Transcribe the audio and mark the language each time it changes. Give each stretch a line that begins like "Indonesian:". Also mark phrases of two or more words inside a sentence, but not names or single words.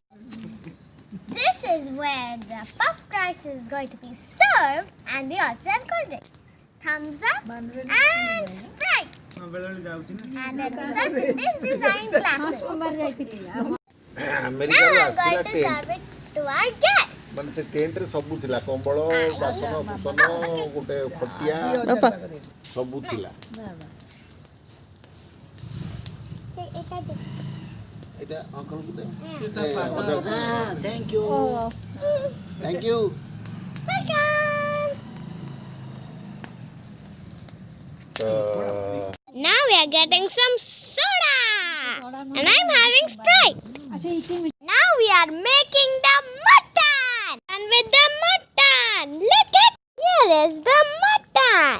English: This is where the puffed rice is going to be served, and we also have cold drink. Thumbs up and Sprite. And then we serve with this design glasses. Now I'm going to serve it to our guests.
Odia: ମାନେ ସେ ଟେଣ୍ଟରେ ସବୁ ଥିଲା କମ୍ବଳ ବାସନ କୁସନ ଗୋଟେ ଖଟିଆ ସବୁ ଥିଲା ଏଟା ଅଙ୍କଲ କୁ দে
English: thank you Now we are getting some soda and I'm having Sprite. Now we are making the mutton, and with the mutton, look at, here is the mutton.